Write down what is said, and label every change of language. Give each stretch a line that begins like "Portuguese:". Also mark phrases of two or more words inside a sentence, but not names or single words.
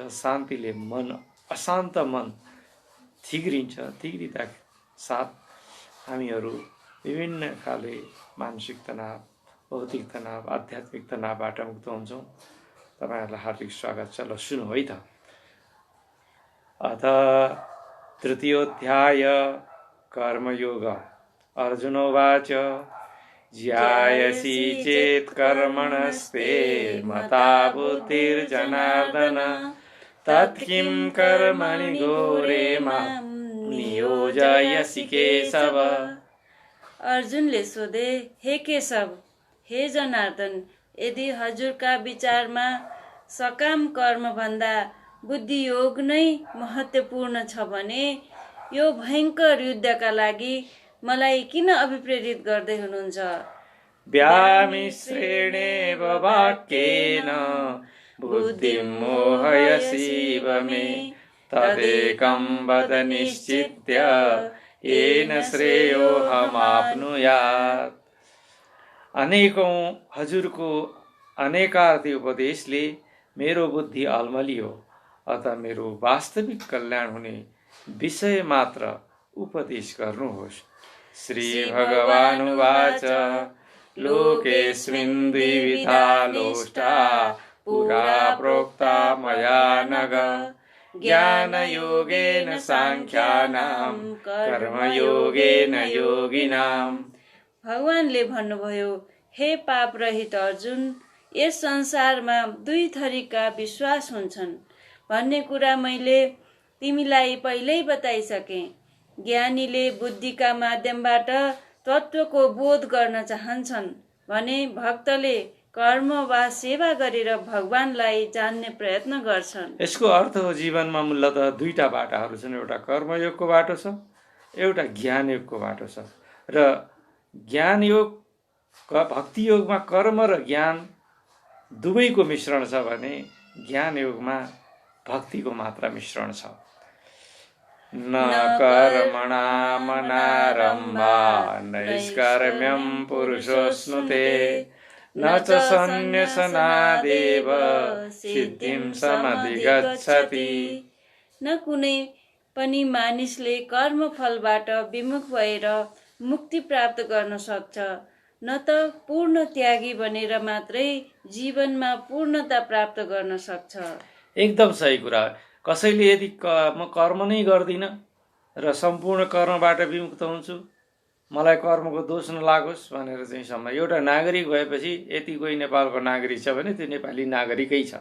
Nepali: शान्तिले मन, अशान्त मन थिग्रिन्छ। थिग्रिँदा साथ हामीहरू विभिन्न खाले मानसिक तनाव, भौतिक तनाव, आध्यात्मिक तनावबाट मुक्त हुन्छौँ। तपाईहरुलाई हार्दिक स्वागत छ। ल सुनौ है त।
Sanskrit: अथ तृतीयोऽध्याय कर्मयोग। अर्जुनोवाच ज्यायसि चेत् कर्मणस्ते मता बुद्धिर्जनार्दन तत्किं कर्मणि घोरे मां नियोजयसि केशव।
Nepali: अर्जुनले सोधे, हे केशव, हे जनार्दन, यदि हजुरका विचारमा सकाम कर्म भन्दा बुद्धि योग नै महत्त्वपूर्ण छ भने यो भयङ्कर युद्धका लागि मलाई किन अभिप्रेरित गर्दै हुनुहुन्छ?
Sanskrit: व्यामिश्रेणेव वाक्येन बुद्धिं मोहयसीव मे तदेकं वद निश्चित्य येन श्रेयोऽहमाप्नुयात्।
Nepali: अनेकौं हजुरको अनेकार्थी उपदेशले मेरो बुद्धि अल्मलियो, अतः मेरो वास्तविक कल्याण हुने विषय मात्र उपदेश गर्नुहोस्।
Sanskrit: श्री भगवानुवाच लोकेऽस्मिन् द्विविधा लोष्टा पुरा प्रोक्ता मया नघ ज्ञानयोगेन साङ्ख्यानां कर्मयोगेन योगिनाम्।
Nepali: भगवानले भन्नुभयो, हे पाप रहित अर्जुन, यस संसारमा दुई थरीका विश्वास हुन्छन् भन्ने कुरा मैले तिमीलाई पहिल्यै बताइसकेँ। ज्ञानीले बुद्धिका माध्यमबाट तत्त्वको बोध गर्न चाहन्छन् भने भक्तले कर्म वा सेवा गरेर भगवानलाई जान्ने प्रयत्न गर्छन्। यसको अर्थ हो जीवनमा मूलतः दुईटा बाटाहरू छन्। एउटा कर्मयोगको बाटो छ, एउटा ज्ञानयोगको बाटो छ। र ज्ञानयोग, भक्ति योगमा कर्म र ज्ञान दुवैको मिश्रण छ भने ज्ञानयोगमा भक्तिको मात्र मिश्रण छ।
Sanskrit: न कर्मणामनारम्भा नैष्कर्म्यं पुरुषोऽश्नुते न च सन्न्यसनादेव सिद्धिं समधिगच्छति।
Nepali: न कुनै पनि मानिसले कर्मफलबाट विमुख भएर मुक्ति प्राप्त गर्न सक्छ, न त पूर्ण त्यागी बनेर मात्रै जीवनमा पूर्णता प्राप्त गर्न सक्छ। एकदम सही कुरा। कसैले यदि म कर्म नै गर्दिनँ र सम्पूर्ण कर्मबाट विमुक्त हुन्छु, मलाई कर्मको दोष नलागोस् भनेर चाहिँ सम्म एउटा नागरिक भएपछि, यति कोही नेपालको नागरिक छ भने त्यो नेपाली नागरिकै छ।